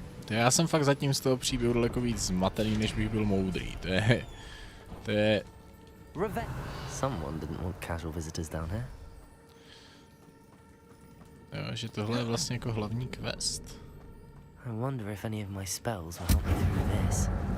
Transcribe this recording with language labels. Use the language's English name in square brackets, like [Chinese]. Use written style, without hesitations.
[Czech] Já jsem fakt zatím z toho příběhu daleko víc zmatený, než bych byl moudrý. To je... [English] Someone didn't want casual visitors down here. [Czech] Jo, že tohle je vlastně jako hlavní quest. [English] I wonder if any of my spells will help me through this.